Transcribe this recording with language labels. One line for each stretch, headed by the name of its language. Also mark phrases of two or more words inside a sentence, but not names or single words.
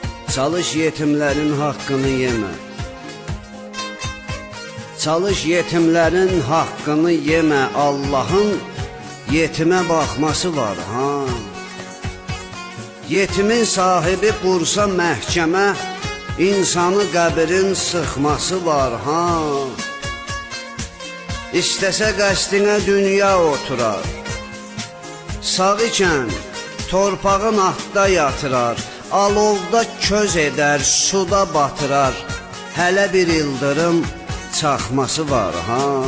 Turkish: Çalış yetimlerin hakkını yeme. Çalış yetimlerin hakkını yeme. Allah'ın yetime bakması var ha.
Azerbaijani: Yetimin sahibi qursa məhkəmə, insanı qəbirin sıxması var ha. İstəsə qəsdinə dünya oturar, sağ ikən torpağın altda yatırar, alovda köz edər, suda batırar, hələ bir ildırım çaxması var ha.